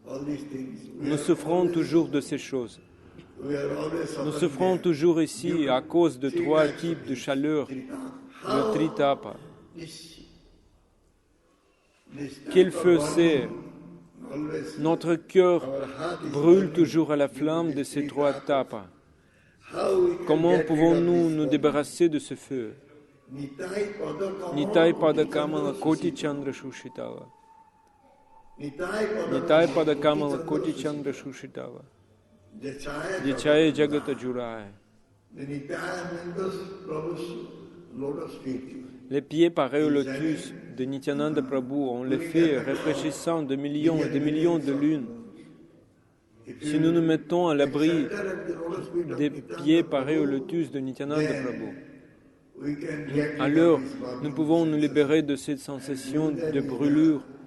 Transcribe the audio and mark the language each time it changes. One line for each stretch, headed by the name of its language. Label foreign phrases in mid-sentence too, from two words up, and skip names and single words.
French: Nous souffrons toujours de ces choses. Nous souffrons toujours ici à cause de 3 types de chaleur, le tritapa. Quel feu c'est? Notre cœur brûle toujours à la flamme de ces 3 tapas. Comment pouvons-nous nous débarrasser de ce feu?
Bangla: নিতাই পদকমল কোটি চন্দ্র সুশীতল. নিতাই পদকমল কোটি চন্দ্র সুশীতল. যে ছায়ায় জগত জুড়ায়.
French: Les pieds pareils au lotus de Nityananda Prabhu ont l'effet réfléchissant de millions et de millions de lunes. Si nous nous mettons à l'abri des pieds pareils au lotus de Nityananda Prabhu, alors nous pouvons nous libérer de cette sensation de brûlure.